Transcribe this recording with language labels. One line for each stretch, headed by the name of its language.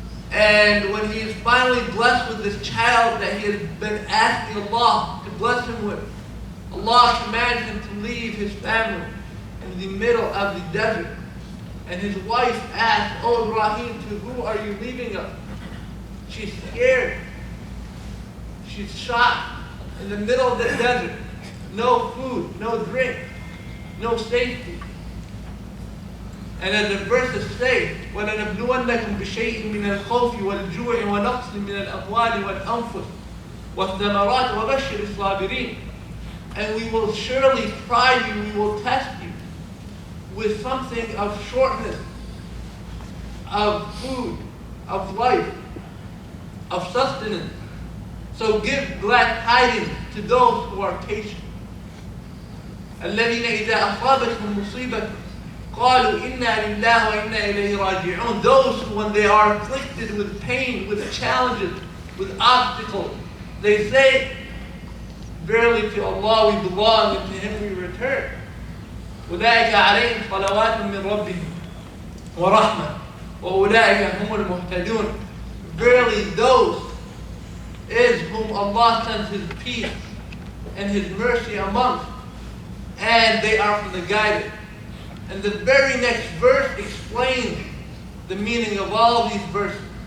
English: And when he is finally blessed with this child that he has been asking Allah to bless him with, Allah commands him to leave his family in the middle of the desert. And his wife asks, Oh Ibrahim, to who are you leaving us? She's scared. She's shocked. In the middle of the desert. No food, no drink, no safety. And as the verses say,
Arabic: وَلَنَبْلُوَنَّكُمْ بِشَيْءٍ مِنَ الْخَوْفِ وَالْجُوعِ وَنَقْصٍ مِنَ الْأَمْوَالِ وَالْأَنفُسِ وَالثَّمَرَاتِ وَبَشِّرِ الصَّابِرِينَ.
English: And we will surely try you, we will test you with something of shortness, of food, of life, of sustenance. So give glad tidings to those who are patient.
Arabic: الَّذِينَ إِذَا أَصَابَتْهُمْ مُصِيبَةٌ قالوا إنا لله وإنا إليه راجعون.
English: Those who, when they are afflicted with pain, with challenges, with obstacles, they say, verily to Allah we belong and to Him we return.
Arabic: أولئك عليهم صلوات من ربهم ورحمة وأولئك هم المهتدون.
English: Verily those is whom Allah sends His peace and His mercy amongst, and they are from the guided. And the very next verse explains the meaning of all these verses.